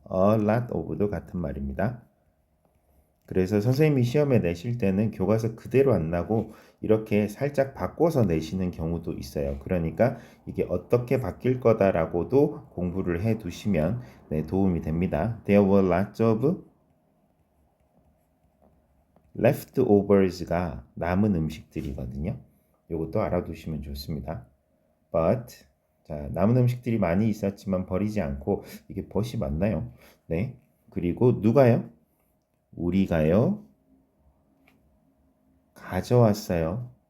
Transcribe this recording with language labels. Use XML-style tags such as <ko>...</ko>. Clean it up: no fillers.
<en>a lot of</en> <ko>도 같은 말입니다. 그래서 선생님이 시험에 내실 때는 교과서 그대로 안 나고 이렇게 살짝 바꿔서 내시는 경우도 있어요. 그러니까 이게 어떻게 바뀔 거다라고도 공부를 해 두시면 네, 도움이 됩니다.</ko> <en>There were lots of leftovers가</en> <ko>남은 음식들이거든요. 이것도 알아두시면 좋습니다. But 자, 남은 음식들이 많이 있었지만 버리지 않고 이게 but이 맞나요? 네. 그리고 누가요? 우리가요. 가져왔어요.</ko>